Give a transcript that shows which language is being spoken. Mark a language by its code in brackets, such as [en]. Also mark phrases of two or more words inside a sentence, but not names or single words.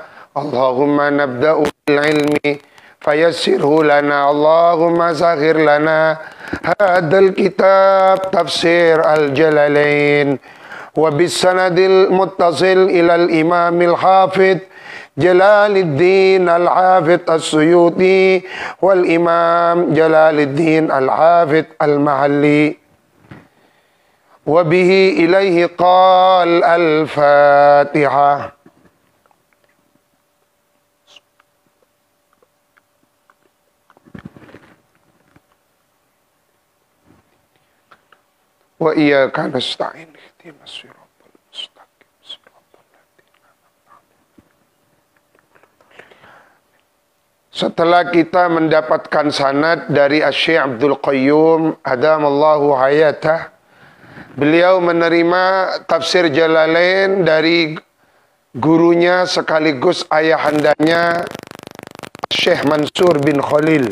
[ar] اللهم نبدأ بالعلم فيسره لنا، اللهم سخر لنا هذا الكتاب تفسير الجلالين وبالسند المتصل إلى الإمام الحافظ جلال الدين الحافظ السيوطي والإمام جلال الدين الحافظ المحلي وبه إليه قال الفاتحة. وإياك نستعين اهدنا الصراط المستقيم صراط الذين أنعمت عليهم. [id] Setelah kita mendapatkan sanad dari Asy-Syaikh Abdul Qayyum [ar] أدام الله حياته, [id] beliau menerima tafsir Jalalain dari gurunya sekaligus ayahandanya Syekh Mansur bin Khalil.